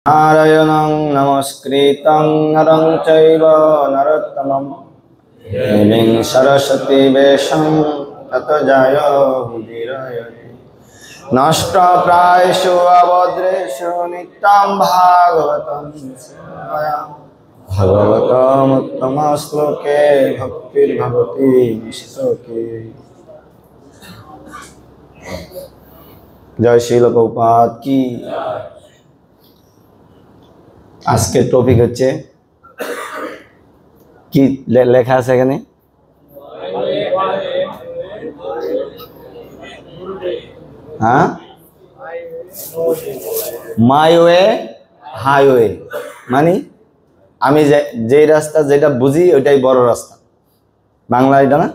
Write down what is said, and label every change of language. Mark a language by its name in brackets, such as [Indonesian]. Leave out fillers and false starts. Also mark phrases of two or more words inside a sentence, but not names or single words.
[Sanskrit] नारायणं नमस्कृतं नरं चैव नरोत्तमं देवीं सरस्वती वेशं ततो जयोमुदीरयते नष्टप्रायेषु अभद्रेषु नित्यं भागवतं सेवयामि भगवतमुत्तमश्लोके भक्तिर्भवति निश्लोके। [Hindi] जय श्रील प्रभुपाद की। [Bangla] আজকের টপিক হচ্ছে কি লেখা আছে এখানে? হ্যাঁ, [English] my way highway, [Bangla] মানে আমি যে রাস্তা যেটা বুঝি ওইটাই বড় রাস্তা, বাংলা এটা না।